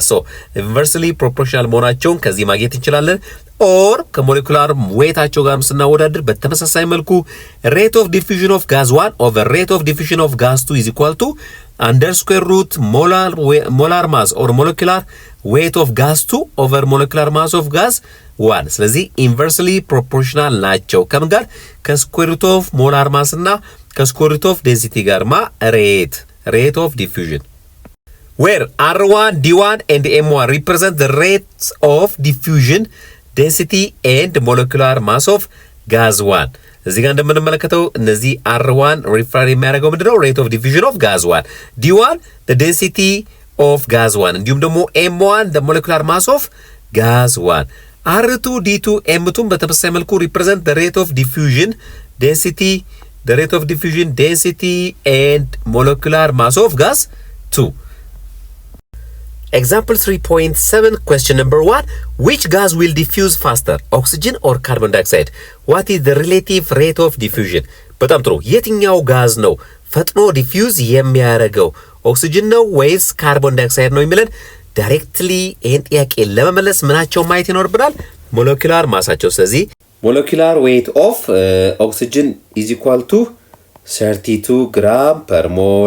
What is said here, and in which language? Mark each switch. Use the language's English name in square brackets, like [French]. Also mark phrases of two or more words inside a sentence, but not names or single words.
[English] so inversely proportional [Amharic] መሆናቸውን ከዚህ ማግኘት እንችላለን። [English] or [Amharic] ከሞለኪውላር ዌይታቸው ጋር ስናወዳድር በተመሳሳይ መልኩ [English] rate of diffusion of gas 1 over rate of diffusion of gas 2 is equal to under square root molar mass or molecular weight of gas 2 over molecular mass of gas 1. ስለዚህ inversely proportional [Amharic] ናቸው ከምን ጋር? [English] square root of molar mass እና square root of density rate of diffusion, where R1, D1 and M1 represent the rates of diffusion, density and molecular mass of gas 1. [Amharic] እዚህ ጋር እንደምንመለከተው እነዚህ R1 ሪፈር የሚያደርገው ምንድነው? [English] rate of diffusion of gas 1, D1 the density of gas 1 [Amharic] እንዲሁም ደግሞ [English] M1 the molecular mass of gas 1. R2, D2, M2 [Amharic] በተመሳሳይ መልኩ [English] represent the rate of diffusion, density and molecular mass of gas 2. Example 3.7 question number 1. Which gas will diffuse faster, oxygen or carbon dioxide? What is the relative rate of diffusion? [Amharic] በጣም ጥሩ። የትኛው ጋዝ ነው ፈጥኖ ዲፊውዝ የሚያደርገው? ኦክሲጅን ነው ወይስ ካርቦን ዳይኦክሳይድ ነው የሚለን? ዳይሬክትሊ ይህን ጥያቄ ለመመለስ ምናቸው ማየት ይኖርብናል? ሞለኪውላር ማሳቸው። ስለዚህ [English] molecular weight of oxygen is equal to 32 gram per mole